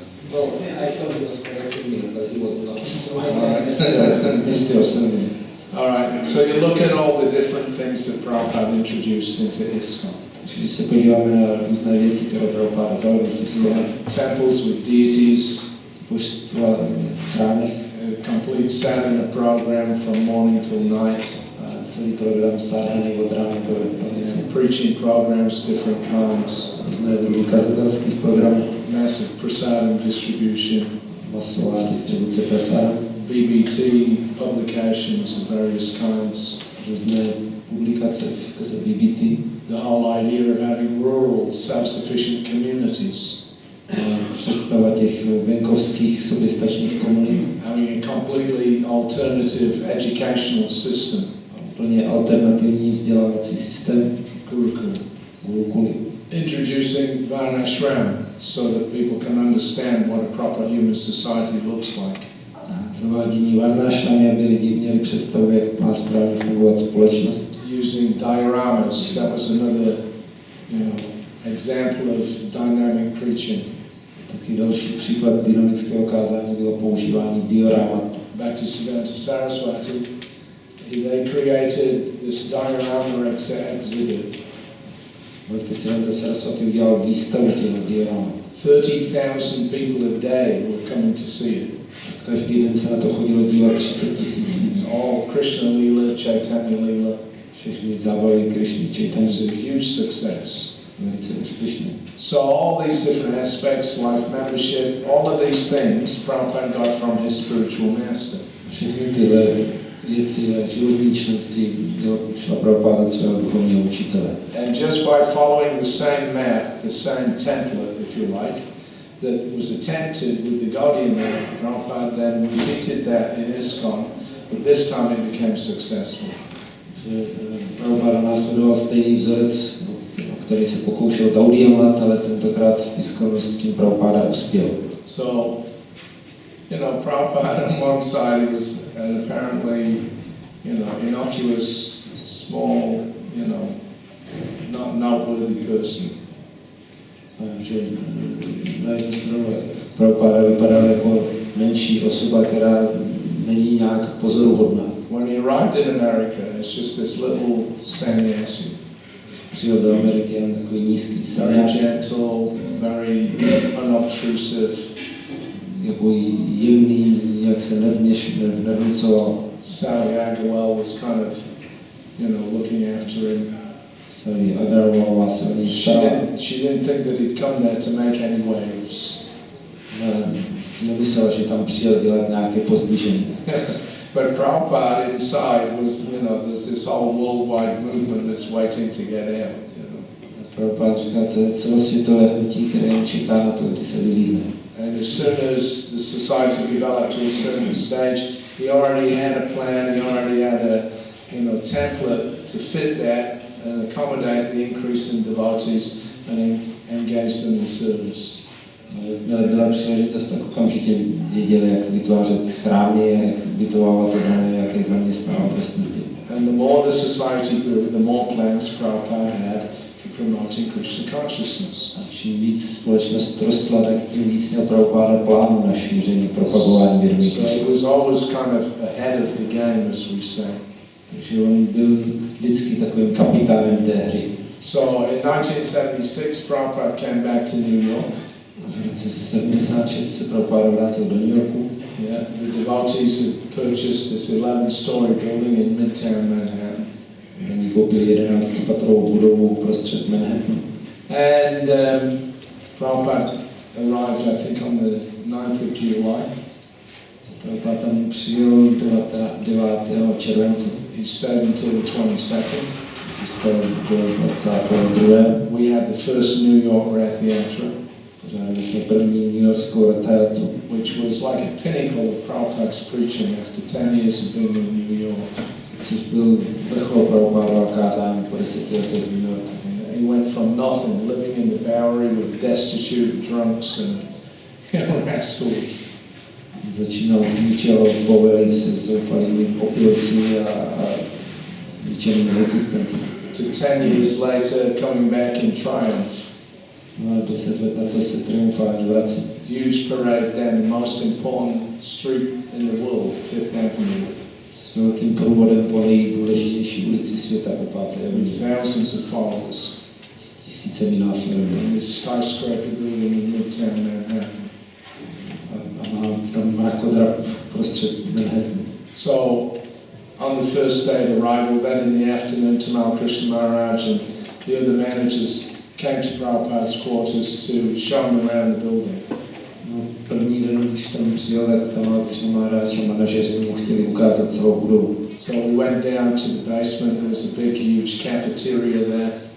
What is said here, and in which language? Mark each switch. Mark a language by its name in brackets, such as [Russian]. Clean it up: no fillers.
[English] Well, I thought he was correcting me, but he was not. So I missed your sentence. All right, so you look at all the different things that Prabhupada introduced into ISKCON. [Czech] Když se podíváme na různé věci, které Prabhupada zavedl v ISKCON, [English] temples with deities, [Czech] božstva v chrámech, [English] a complete sadhana program from morning till night, [Czech] celý program sadhany od rána do noci, [English] preaching programs, different kinds, [Czech] různé druhy kazatelských programů, [English] massive prasadam distribution, [Czech] masová distribuce prasadam, [English] BBT publications of various kinds, [Czech] různé publikace skrze BBT, [English] the whole idea of having rural self-sufficient communities, [Czech] představa těch venkovských soběstačných komunit, [English] having a completely alternative educational system, [Czech] plně alternativní vzdělávací systém, gurukuly, [English] introducing varnashram so that people can understand what a proper human society looks like. [Czech] Zavádění varnášramy, aby lidi měli představu, jak má správně fungovat společnost. [English] Using dioramas, that was another, example of dynamic preaching. [Czech] Taky další příklad dynamického kázání bylo používání dioramat. [English] Bhaktisiddhanta Saraswati, they created this diorama exhibit. [Czech] Bhaktisiddhanta Saraswati udělal výstavu těch dioramat. [English] 30,000 people a day were coming to see it. [Czech] Každý den se na to chodilo dívat 30 000 lidí. [English] All Krishna Lila, Chaitanya Lila. [Czech] Všechny zábavy Krishny, Chaitanya. [English] It was a huge success. [Czech] Velice úspěšné. [English] So all these different aspects, life membership, all of these things Prabhupada got from his spiritual master. [Czech] Všechny tyhle věci a životní členství šla Prabhupada od svého duchovního učitele. [English] And just by following the same map, the same template, if you like, that was attempted with the Gaudiya map, Prabhupada then repeated that in ISKCON, but this time it became successful. [Czech] Prabhupada následoval stejný vzorec, který se pokoušel Gaudiya mat, ale tentokrát v ISKCONu s tím Prabhupada uspěl. [English] So, Prabhupada on one side he was an apparently, innocuous, small, not noteworthy person. [Czech] Že na jednu stranu Prabhupada vypadal jako menší osoba, která není nějak pozoruhodná. [English] When he arrived in America, it's just this little sannyasi. [Czech] Přijel do Ameriky jen takový nízký [English] Very [Czech] sannyasi. [English] gentle, very unobtrusive. [Czech] Jako jemný, jak se nevnucoval. [English] Sally Agarwal was kind of, looking after him. [Czech] Sally Agarwalová se o něj starala. [English] She didn't think that he'd come there to make any waves. [Czech] Si nemyslela, že tam přijel dělat nějaké pozdvižení. [English] But Prabhupada inside was, there's this whole worldwide movement that's waiting to get out. [Czech] Prabhupada říká, to je celosvětové hnutí, které jen čeká na to, kdy se vylíhne. [English] And as soon as the society developed to a certain stage, he already had a plan, he already had a, template to fit that and accommodate the increase in devotees and engage them in service. [Czech] Byla příležitost, tak okamžitě věděli, jak vytvářet chrámy, jak vytvářet to, jak je zaměstnávat ve službě. [English] And the more the society grew, the more plans Prabhupada had for promoting Krishna consciousness. [Czech] A čím víc společnost rostla, tak tím víc měl Prabhupada plánu na šíření, propagování vědomí [English] So [Czech] Krishna. [English] he was always kind of ahead of the game, as we say. [Czech] Takže on byl vždycky takovým kapitánem té hry. [English] So in 1976, Prabhupada came back to New York. [Czech] V roce 76 se Prabhupada vrátil do New Yorku. [English] Yeah, the devotees had purchased this 11-story building in Midtown Manhattan. [Czech] Oni koupili 11patrovou budovu uprostřed Manhattanu. [English] And Prabhupada arrived, I think, on the 9th of July. [Czech] Prabhupada tam přijel 9. července. [English] He stayed until the 22nd. [Czech] Zůstal do 22. [English] We had the first New York Rath Yatra, [Czech] Pořádali jsme první New Yorkskou ratayatru, [English] which was like a pinnacle of Prabhupada's preaching after 10 years of being in New York. [Czech] což byl vrchol Prabhupada kázání po 10 letech v New Yorku. [English] He went from nothing, living in the Bowery with destitute drunks and rascals. [Czech] Začínal z ničeho poveli se zoufalými opilci a zničenými existenci. [English] To 10 years later coming back in triumph. [Czech] No a 10 let na to se triumfálně vrací. [English] Huge parade down the most important street in the world, Fifth Avenue. [Czech] S velkým průvodem po nejdůležitější ulici světa po 5. [English] With thousands of followers. [Czech] S tisícemi následovníků. [English] In this skyscraper building in Midtown Manhattan. [Czech] A má tam mrakodrap prostřed Manhattanu. [English] So, on the first day of arrival, then in the afternoon, Tamal Krishna Maharaj and the other managers came to Prabhupada's quarters to show him around the building. [Czech] No, první den, když tam přijel, tak Tamal Krishna Maharaj a manažeři mu chtěli ukázat celou budovu. [English] So we went down to the basement. There was a big, huge cafeteria there.